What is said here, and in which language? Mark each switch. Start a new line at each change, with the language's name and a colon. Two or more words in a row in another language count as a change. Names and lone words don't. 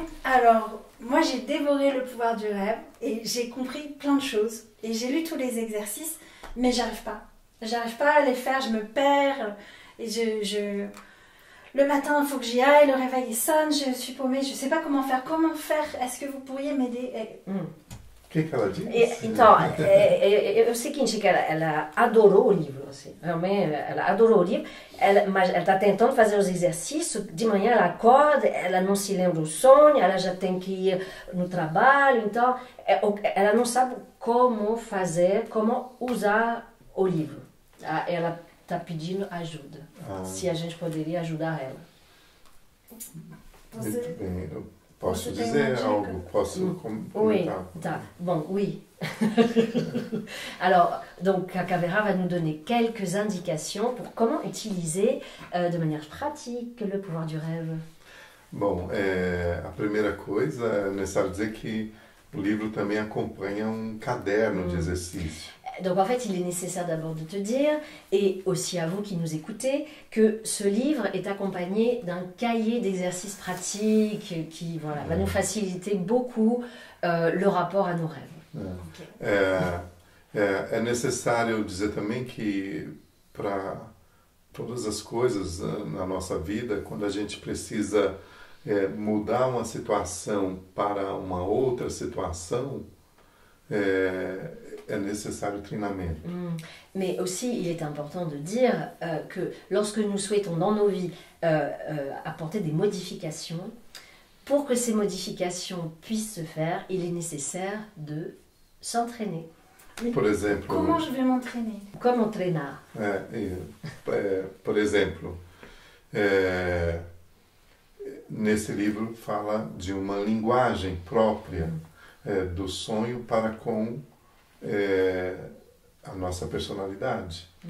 French: Alors, moi j'ai dévoré Le pouvoir du rêve et j'ai compris plein de choses. Et j'ai lu tous les exercices, mais j'arrive pas. J'arrive pas à les faire, je me perds. Et le matin, il faut que j'y aille, le réveil sonne, je suis paumée, je sais pas comment faire. Comment faire? Est-ce que vous pourriez m'aider?
Portuguese: O que ela disse? Então, é o seguinte, que ela adorou o livro, assim, realmente, ela adorou o livro, mas ela está tentando fazer os exercícios, de manhã ela acorda, ela não se lembra o sonho, ela já tem que ir no trabalho, então, ela não sabe como fazer, como usar o livro. Ela está pedindo ajuda, se a gente poderia ajudar ela. Muito bem, eu posso Você tem dizer uma dica? algo? Posso
French: Oui,
Portuguese: comentar? tá.
French: Bon, oui. Alors, donc, Cavera va nous donner quelques indications pour comment utiliser de manière pratique le pouvoir du rêve.
Portuguese: Bom, a primeira coisa é necessário dizer que o livro também acompanha um caderno de exercício.
French: Donc en fait, il est nécessaire d'abord de te dire, et aussi à vous qui nous écoutez, que ce livre est accompagné d'un cahier d'exercices pratiques qui voilà, va nous faciliter beaucoup le rapport à nos rêves.
Portuguese: É necessário dizer também que para todas as coisas na nossa vida, quando a gente precisa mudar uma situação para uma outra situação, é necessário treinamento.
French: Mais aussi, il est important de dire que lorsque nous souhaitons dans nos vies apporter des modifications, pour que ces modifications puissent se faire, il est nécessaire de s'entraîner.
Portuguese: Por exemplo,
French: Comment je vais m'entraîner?
Portuguese: Como treinar. Por exemplo, nesse livro fala de uma linguagem própria do sonho para com a nossa personalidade.